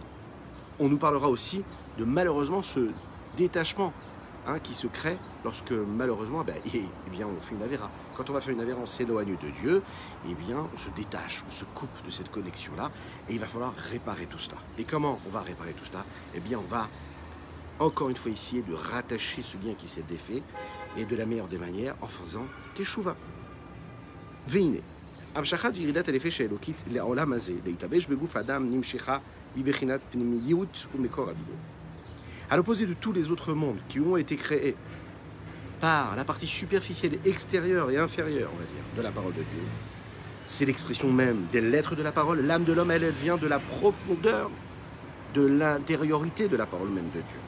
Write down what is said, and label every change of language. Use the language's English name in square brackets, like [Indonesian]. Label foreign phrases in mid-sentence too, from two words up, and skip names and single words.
[French] On nous parlera aussi de malheureusement ce détachement qui se crée lorsque malheureusement on fait une avéra. Quand on va faire une avéra, on s'éloigne de Dieu, on se détache, on se coupe de cette connexion-là, et il va falloir réparer tout cela. Et comment on va réparer tout cela? On va encore une fois essayer de rattacher ce lien qui s'est défait, et de la meilleure des manières en faisant Teshuvah. Veine. [Hebrew] המשכת וירידת הנפש האלוקית לעולם הזה, להתלבש בגוף האדם נמשכה מבחינת פנימיות ומקור הדיבור. [French] À l'opposé de tous les autres mondes qui ont été créés par la partie superficielle, extérieure et inférieure, on va dire, de la parole de Dieu, c'est l'expression même des lettres de la parole. L'âme de l'homme, elle vient de la profondeur, de l'intériorité de la parole même de Dieu.